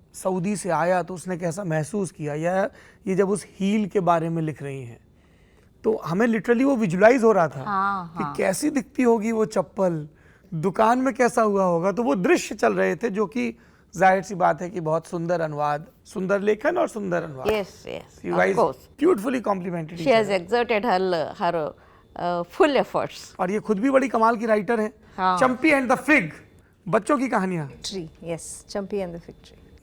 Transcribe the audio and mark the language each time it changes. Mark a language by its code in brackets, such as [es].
[hi] Saudi से आया तो उसने कैसा महसूस किया, या ये जब उस हील के बारे में लिख रही हैं तो हमें लिटरली वो विजुलाइज हो रहा था कि कैसी दिखती होगी वो चप्पल, दुकान में कैसा हुआ होगा। तो वो दृश्य चल रहे थे जो कि जाहिर सी बात है कि बहुत सुंदर अनुवाद, सुंदर लेखन और सुंदर अनुवाद। [en] Yes, yes, of course. Beautifully complemented. She has exerted her full efforts. [hi] और ये खुद भी बड़ी कमाल की राइटर है। हाँ। चंपी एंड द फिग, बच्चों की कहानियां। [en] Tree, yes, Champi and the Fig Tree.